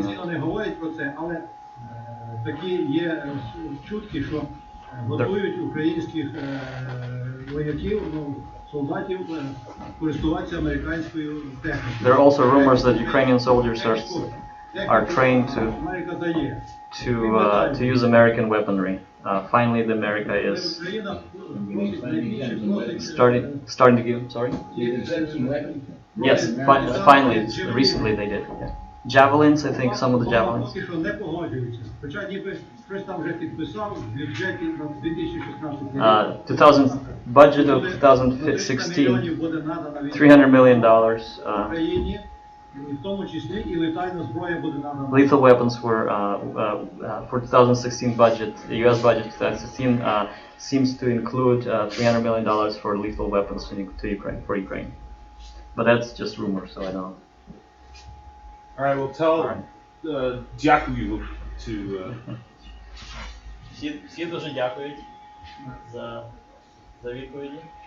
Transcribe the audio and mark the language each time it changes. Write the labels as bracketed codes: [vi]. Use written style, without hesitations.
[uk] Офіційно не говорять про це, але такі є чутки, що готують українських вояків, солдатів користуватися американською технікою. [en] There are also rumors that Ukrainian soldiers are are trained [uk] Америка дає. [en] to use American weaponry. Finally, the America is [uk] Україна просить найбільше просить [en] starting to give. Sorry. They sent some weapons. Yes, finally, recently they did. Yeah. Javelins, I think some of the javelins. [uk] Поки що не погоджуються. Хоча ніби щось там вже підписав в бюджеті на 2016 рік. [en] 2000 budget of 2016, $300 million. [uk] Україні, і в тому числі і летальна зброя буде надана. [en] Lethal weapons were for 2016 budget. The U.S. budget 2016 seems to include $300 million for lethal weapons to Ukraine for Ukraine. But that's just rumor, so I don't know. All right, well, tell [uk] дякую [en] to. [uk] Всі дуже дякують за відповіді.